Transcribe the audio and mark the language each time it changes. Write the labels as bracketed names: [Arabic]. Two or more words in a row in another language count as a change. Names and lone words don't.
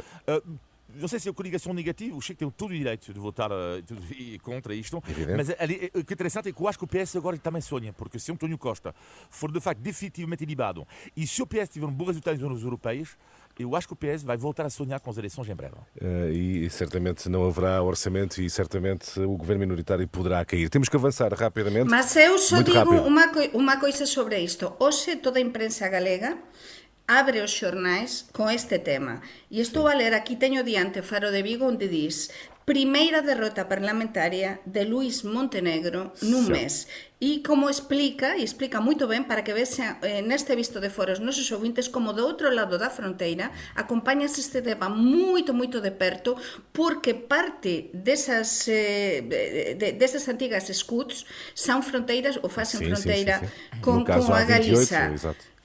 [Portuguese] Não sei se é uma coligação negativa, o Chega tem todo o direito de votar contra isto, mas o que é interessante é que eu acho que o PS agora também sonha, porque se António Costa for de facto definitivamente libado e se o PS tiver um bom resultado nas europeias, eu acho que o PS vai voltar a sonhar com as eleições em breve. E certamente não haverá orçamento e certamente o governo minoritário poderá cair. Temos que avançar rapidamente. Mas eu só digo uma coisa sobre isto. [Galician] Hoxe toda a imprensa galega abre os xornais con este tema. E estou a ler, aquí teño diante Faro de Vigo, onde diz: primeira derrota parlamentaria de Luís Montenegro nun mes. E como explica moito ben para que vexan neste visto de fora os nosos ouvintes como do outro lado da fronteira acompañas este tema moito de perto, porque parte desas antigas escuts son fronteiras ou facen fronteira con a Galiza.